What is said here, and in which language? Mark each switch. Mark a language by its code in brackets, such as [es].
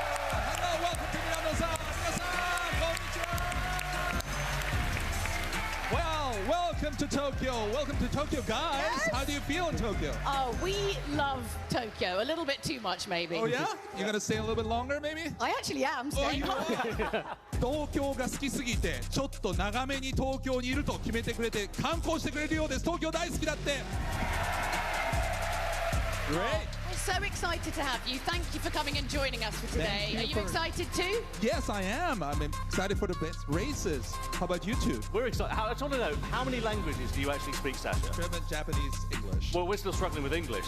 [en] Hello, welcome to Milano-san. Well, welcome to Tokyo. Welcome to Tokyo, guys. Yes. How do you feel in Tokyo? Oh, we love Tokyo. A little bit too much, maybe. Oh, yeah? You're going to stay a little bit longer, maybe? I actually am staying longer. [ja] 東京が好きすぎてちょっと長めに東京にいると決めてくれて観光してくれるようです。東京大好きだって。 [en] Great. We're so excited to have you. Thank you for coming and joining us for today. Are you excited too? Yes, I am. I'm excited for the best races. How about you two? We're excited. I just want to know, how many languages do you actually speak, Sasha? German, Japanese, English. Well, we're still struggling with English.